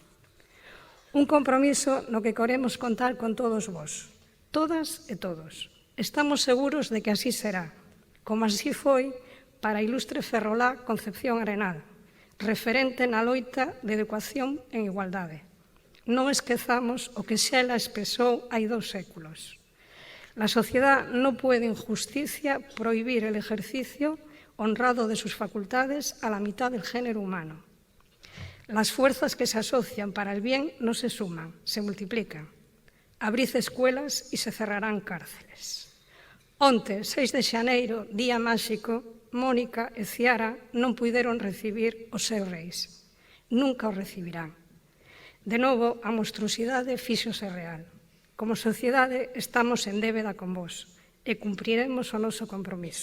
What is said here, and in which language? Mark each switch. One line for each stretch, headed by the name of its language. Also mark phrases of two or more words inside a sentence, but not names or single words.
Galician: Un compromiso no que queremos contar con todos vos, todas e todos. Estamos seguros de que así será, como así foi para a ilustre ferrolá Concepción Arenal, referente na loita de educación en igualdade. Non esquezamos o que xa ela expresou hai 2 séculos.
Spanish: La sociedad no puede en justicia prohibir el ejercicio honrado de sus facultades a la mitad del género humano. Las fuerzas que se asocian para el bien no se suman, se multiplican. Abrid escuelas y se cerrarán cárceles.
Galician: Onte, 6 de xaneiro, día máxico, Mónica e Ciara non puideron recibir os seus reis. Nunca os recibirán. De novo, a monstruosidade fíxose real. Como sociedade estamos en débeda con vos e cumpriremos o noso compromiso.